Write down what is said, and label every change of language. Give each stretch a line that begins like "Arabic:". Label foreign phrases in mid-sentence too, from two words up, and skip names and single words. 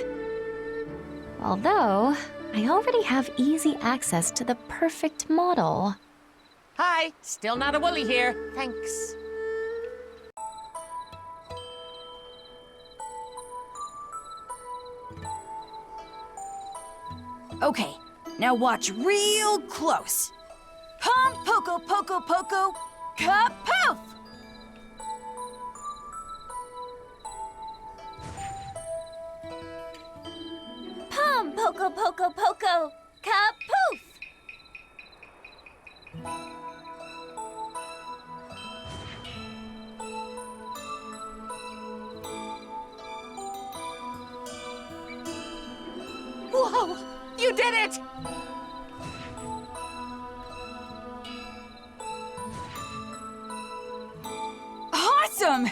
English: Although, I already have easy access to the perfect model. Hi, still not a woolly here. Thanks. Okay, now watch real close. Pom poko poko poko, kapoof! Pom poko poko poko, kapoof! Whoa! You did it! Awesome!